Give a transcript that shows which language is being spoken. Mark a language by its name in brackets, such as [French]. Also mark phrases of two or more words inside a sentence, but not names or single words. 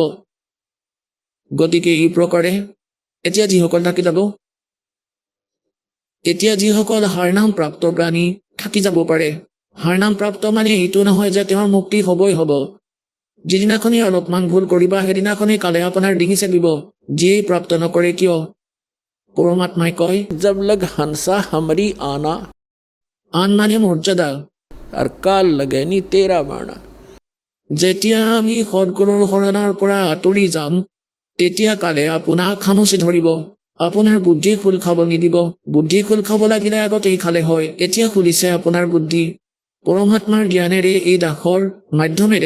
[Assamese] গতিকে এই প্ৰকাৰে এতিয়া যিসকল থাকি যাব, এতিয়া যিসকল হাৰনাম প্ৰাপ্ত প্ৰাণী থাকি যাব পাৰে, হাৰনাম প্ৰাপ্ত মানে এইটো নহয় যে তেওঁৰ মুক্তি হ'বই হ'ব। যিদিনাখনি অলপমান ভুল কৰিবা সেইদিনাখনি কালে আপোনাৰ ডিঙি চেপিব, যিয়েই প্ৰাপ্ত নকৰে কিয়। পৰমাত্মাই কয়, [Hindi] जब लग हंसा हमारी आना [Assamese] আন মানে মৰ্যাদা। [Hindi] और काल लगे नी तेरा बाणा। [Assamese] যেতিয়া আমি সদগুৰুৰ শৰণৰ পৰা আঁতৰি যাম, তেতিয়া কালে আপোনাক খামুচি ধৰিব, আপোনাৰ বুদ্ধি খোল খাব নিদিব। বুদ্ধি খোল খাব লাগিলে আগতেই খালে হয়, এতিয়া খুলিছে আপোনাৰ বুদ্ধি পৰমাত্মাৰ জ্ঞানেৰে, এই দাসৰ মাধ্যমেৰে।